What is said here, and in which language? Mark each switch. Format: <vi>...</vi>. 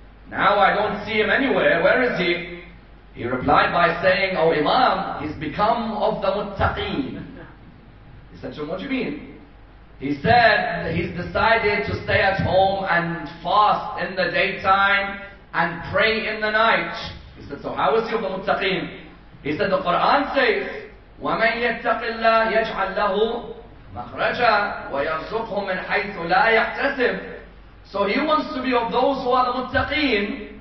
<en>Now I don't see him anywhere. Where is he? He replied by saying, oh Imam, he's become of the muttaqeen. He said to him, what do you mean? He said he's decided to stay at home and fast in the daytime and pray in the night. He said, so how is he of the muttaqeen? He said, the Quran says,</en> <ar>وَمَنْ يَتَّقِ اللَّهِ يَجْعَلْ لَهُ مَخْرَجًا وَيَرْزُقْهُ مِنْ حَيْثُ لَا يَحْتَسِبُ.</ar> <en>So he wants to be of those who are the muttaqeen.</en>